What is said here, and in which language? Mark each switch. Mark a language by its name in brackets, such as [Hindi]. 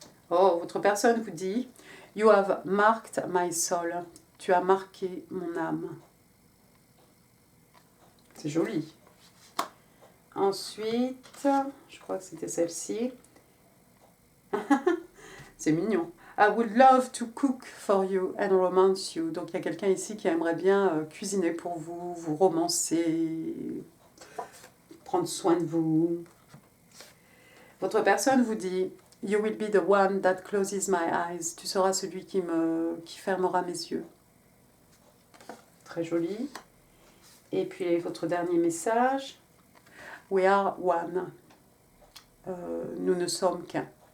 [French] Oh, votre personne vous dit... [English] You have marked my soul. [French] Tu as marqué mon âme. C'est joli. Ensuite, je crois que c'était celle-ci. C'est mignon. [English] I would love to cook for you and romance you. [French] Donc il y a quelqu'un ici qui aimerait bien cuisiner pour vous, vous romancer, prendre soin de vous. Votre personne vous dit... [English] You will be the one that closes my eyes. [French] Tu seras celui qui fermera mes yeux. Très joli. Et puis votre dernier message. [English] We are one. [French] Nous ne sommes qu'un.